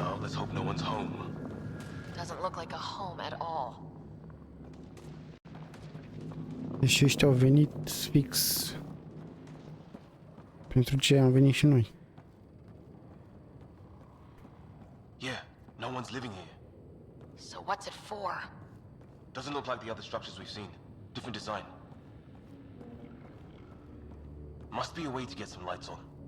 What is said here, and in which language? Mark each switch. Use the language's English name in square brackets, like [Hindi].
[English] Let's hope no one's home. Doesn't look like a home at all. [Romanian] Deci ăștia au venit fix pentru ce am venit și noi. [English] Yeah, no one's living here. So what's it for? Doesn't look like the other structures we've seen. Different design. Must be a way to get some lights on.